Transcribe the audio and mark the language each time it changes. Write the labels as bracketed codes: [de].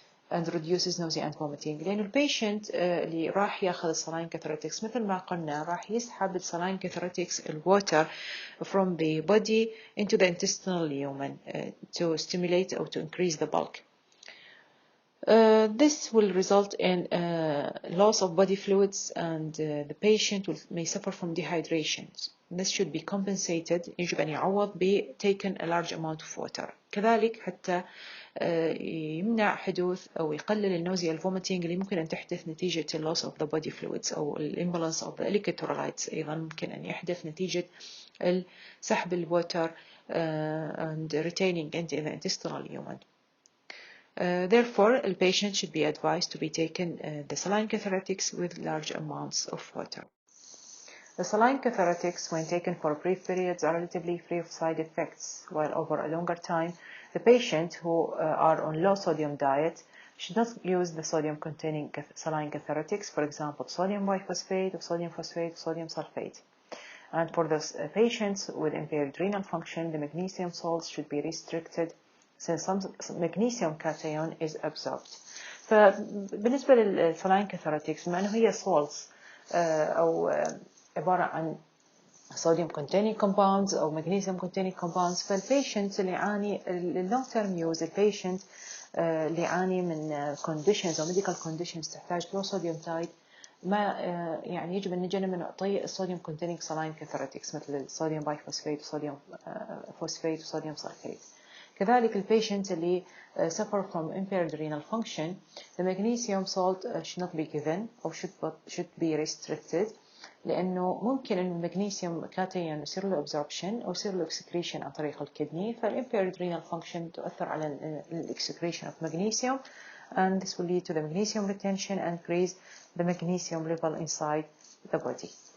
[en] and reduces nausea and vomiting. [ar] لأنه البيشنت اللي راح ياخذ السلاين كاثريتكس [en] مثل ما قلنا راح يسحب السلاين كاثريتكس الwater from the body into the intestinal lumen to stimulate or to increase the bulk. This will result in loss of body fluids, and the patient may suffer from dehydration. This should be compensated. [ar] يجب أن يعوض [en] ب taken a large amount of water. [ar] كذلك حتى يمنع حدوث أو يقلل النوزيا الفوميتنج اللي ممكن أن تحدث نتيجة [en] loss of the body fluids [ar] أو [en] imbalance of the electrolytes. [ar] أيضا ممكن أن يحدث نتيجة سحب الوتر [en] and retaining into the intestinal lumen. Therefore, a patient should be advised to be taken the saline catharatics with large amounts of water. The saline catharatics, when taken for brief periods, are relatively free of side effects, while over a longer time, the patient who are on low sodium diet should not use the sodium-containing saline catharatics, for example, sodium biphosphate, or sodium phosphate, sodium sulfate. And for those patients with impaired renal function, the magnesium salts should be restricted since some magnesium cation is absorbed. [ar] فبالنسبة للسلاين كاثراتكس بما أنه هي salts أو عبارة عن [en] sodium containing compounds [ar] أو [en] magnesium containing compounds, [ar] فالبيشنت اللي يعاني [en] long term use [ar] البيشنت اللي يعاني من conditions أو medical conditions تحتاج [en] low sodium diet [ar] ما يعني يجب أن نجنب من نعطي الصوديوم containing saline catharatics مثل الصوديوم بايفوسفيت وصوديوم فوسفيت وصوديوم سلفيت. كذلك البيشنت اللي [en] suffer from impaired renal function, the magnesium salt should not be given or should be restricted [ar] لأنه ممكن إنه المغنيسيوم كاتيون يصير له [en] absorption أو يصير له excretion [ar] عن طريق الكدني، [en] فالimpaired renal function تؤثر على excretion of magnesium, and this will lead to the magnesium retention and increase the magnesium level inside the body.